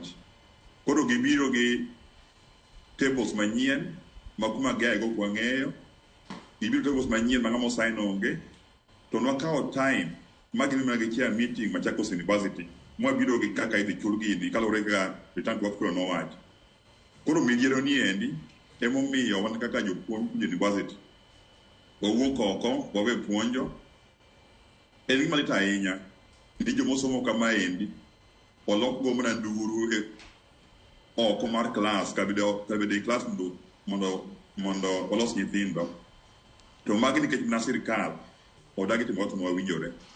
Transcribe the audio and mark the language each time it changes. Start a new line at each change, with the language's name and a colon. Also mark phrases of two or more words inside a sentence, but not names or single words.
Luo (Kenya and Tanzania): Koro gibiro gi tables manyien ma kuma gaego kwang'eyo, gibiro tables manyien ma ng'ama osign onge, to nwakawo time ma gimina gi
English: chair meeting
Luo (Kenya and Tanzania): Machakos University, mwabiro gi kaka idhi chul gini kalure ga
English: return to work
Luo (Kenya and Tanzania): kuro nowacho. Koro midhiero ni endi emomiyo wan kaka jopuonj university wawuok oko wawe puonjo. En gima lit ahinya ni jomosomo kama endi olok go mana nduru e oko mar class kabede class mondo olos nyithindo, to magi nikech na sirkal odagi timo wach mawinjore.